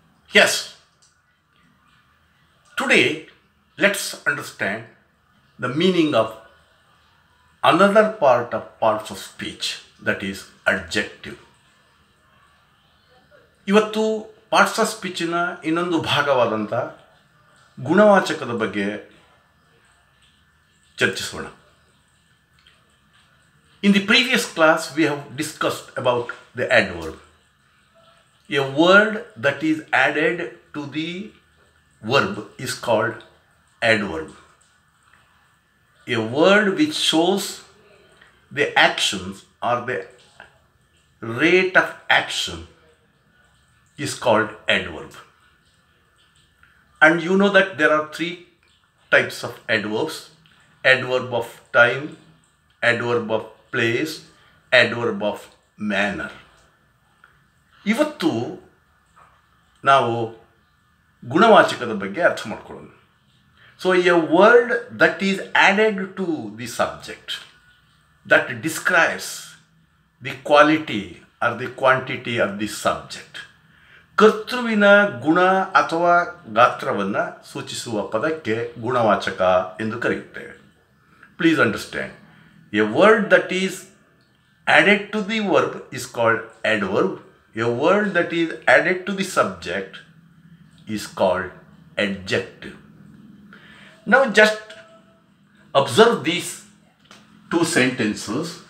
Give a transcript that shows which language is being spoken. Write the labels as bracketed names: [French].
[English] Yes, today let's understand the meaning of another parts of speech, that is adjective. [Kannada] ಇವತ್ತು parts of ಸ್ಪೀಚಿನ ಇನ್ನೊಂದು ಭಾಗವಾದಂಥ ಗುಣವಾಚಕದ ಬಗ್ಗೆ ಚರ್ಚಿಸೋಣ. [English] In the previous class we have discussed about the adverb, a word that is added to the verb is called adverb. A word which shows the actions or the rate of action is called adverb. And you know that there are three types of adverbs: adverb of time, adverb of place, adverb of manner. [Kannada] ಇವತ್ತು ನಾವು ಗುಣವಾಚಕದ ಬಗ್ಗೆ ಅರ್ಥ ಮಾಡ್ಕೊಳ್ಳೋಣ. [English] So a word that is added to the subject, that describes the quality or the quantity of the subject. [Kannada] ಕರ್ತೃವಿನ ಗುಣ ಅಥವಾ ಗಾತ್ರವನ್ನು ಸೂಚಿಸುವ ಪದಕ್ಕೆ ಗುಣವಾಚಕ ಎಂದು ಕರೆಯುತ್ತೇವೆ. [English] Please understand, a word that is added to the verb is called adverb. A word that is added to the subject is called adjective. Now just observe these two sentences.